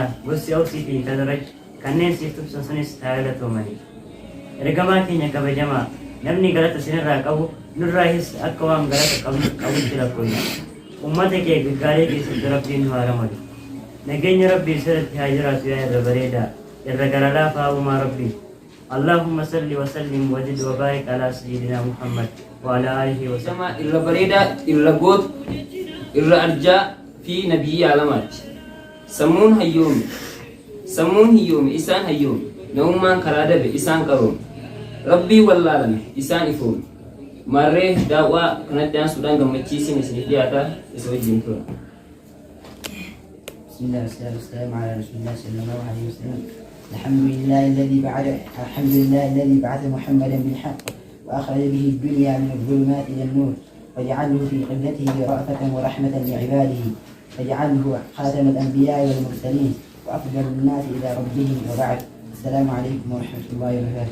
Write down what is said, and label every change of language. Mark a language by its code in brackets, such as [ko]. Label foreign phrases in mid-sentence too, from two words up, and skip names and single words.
[om] gosti Awsii fi Khazraj kanneen siif tubsan sunis haa galatoomani ergamaa keenya kabajamaa namni galata sinirraa qabu nurraahis akka waan galata qabutti lakkoofna ummata kee gaggaarii keessatti rabbiin nu haa ramadu nageenya rabbii sirratti haa jiraatu yaa irra bareedaa irra garalaa fa'umaa rabbii [ar] اللهم صل وسلم وزد وبارك على سيدنا محمد وعلى اله وسلم [om] irra bareedaa irra goot irra arjaa fi nabiyyi alamaat sammuun hiyyoome isaan hayyoome namummaan karaa dabe isaan qaroome rabbii wallaalame isaan ifoome marree daawwaa kanatti aansuudhaan gammachiisin isiniif dhiyaataa isa wajjin tura [ar] بسم الله والصلاة والسلام على رسول الله صلى الله عليه وسلم الحمد لله الذي بعث محمدا بالحق وأخرج به الدنيا من الظلمات إلى النور وجعله في قبلته رأفة ورحمة لعباده وجعله خاتم الأنبياء والمرسلين وأفضل الناس إلى ربهم وبعد السلام عليكم ورحمة الله وبركاته.